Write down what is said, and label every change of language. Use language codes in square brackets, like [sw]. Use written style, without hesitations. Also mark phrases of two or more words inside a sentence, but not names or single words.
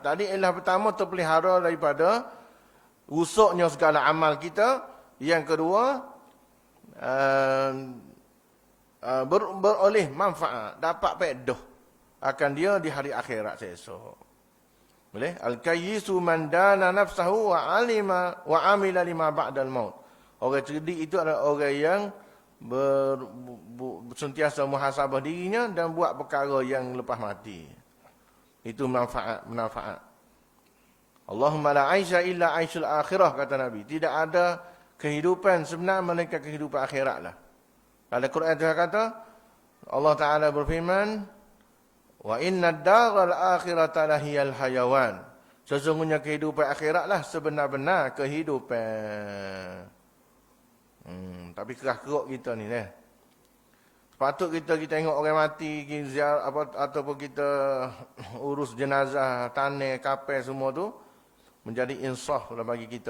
[ms] Tadi ilah pertama terpelihara daripada rusaknya segala amal kita. Yang kedua, beroleh manfaat, dapat faedah akan dia di hari akhirat esok. Boleh? [ar] الكيس من دان نفسه وعلم وعمل لما بعد الموت. [ms] Orang cerdik itu adalah orang yang sentiasa muhasabah dirinya dan buat perkara yang lepas mati. Itu manfaat. [ar] اللهم لا عيش إلا عيش الآخرة, [ms] kata Nabi. Tidak ada kehidupan sebenar melainkan kehidupan akhirat lah. Dalam Quran itu kata, Allah Ta'ala berfirman, [ar] وإن الدار الآخرة لهي الحيوان. [ms] Sesungguhnya kehidupan akhirat lah sebenar-benar kehidupan. Tapi kerah-keruk kita ni lah. Sepatut kita tengok orang mati, kita ziarah, ataupun kita urus jenazah, tanah, kapal semua tu, menjadi insaf lah bagi kita.